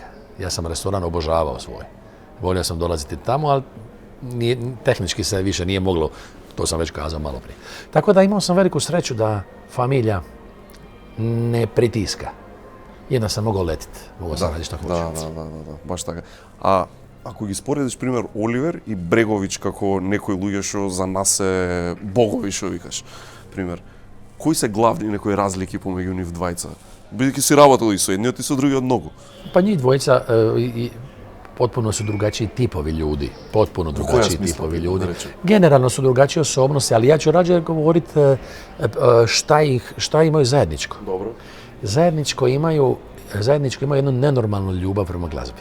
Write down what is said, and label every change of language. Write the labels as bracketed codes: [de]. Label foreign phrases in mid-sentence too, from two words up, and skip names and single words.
[hr] Ja sam restoran obožavao svoj. Volio sam dolaziti tamo, ali tehnički se više nije moglo. To sam već kazao malo prije. Tako da imao sam veliku sreću da familija ne pritiska. Jedna sam mogao letiti. Mogao sam raditi šta hoću. Da, baš така. [mk] А ако ги споредиш, пример, Оливер и Бреговиќ како некои луѓе што за нас се богови, што викаш, пример, кои се главни некои разлики помеѓу нив двајца? Бидејќи си работил и со едниот и со другиот многу. [hr] Pa njih dvojica potpuno su drugačiji tipovi ljudi. Potpuno drugačiji tipovi ljudi. Generalno su drugačije osobnosti, ali ja ću rađe govoriti šta imaju zajedničko. Dobro. Zajedničko imaju jednu nenormalnu ljubav prema glazbi.